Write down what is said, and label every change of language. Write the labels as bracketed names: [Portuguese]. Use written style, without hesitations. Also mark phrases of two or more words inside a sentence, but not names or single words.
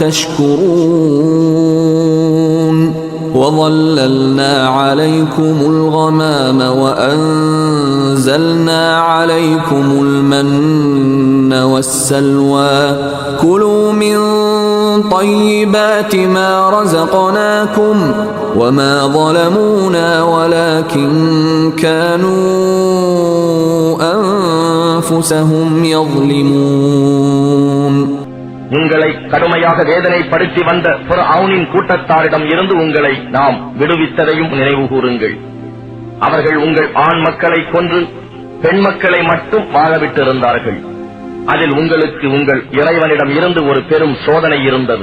[Arabic] تَشْكُرُونَ وَظَلَّلْنَا عَلَيْكُمُ الْغَمَامَ وَأَنزَلْنَا عَلَيْكُمُ الْمَنَّ وَالسَّلْوَىٰ كُلُوا مِن طَيِّبَاتِ مَا رَزَقْنَاكُمْ وَمَا ظَلَمُونَا وَلَكِن كَانُوا أَنفُسَهُمْ يَظْلِمُونَ [Tamil] உங்களை கடுமையாக வேதனைப்படுத்தி வந்த ஃபிர்அவுனின் கூட்டத்தாரிடம் இருந்து உங்களை நாம் விடுவித்ததையும் நினைவு கூறுங்கள். அவர்கள் உங்கள் ஆண் மக்களை கொன்று பெண் மக்களை மட்டும் வாழவிட்டிருந்தார்கள். அதில் உங்களுக்கு உங்கள் இறைவனிடம் இருந்து ஒரு பெரும் சோதனை இருந்தது.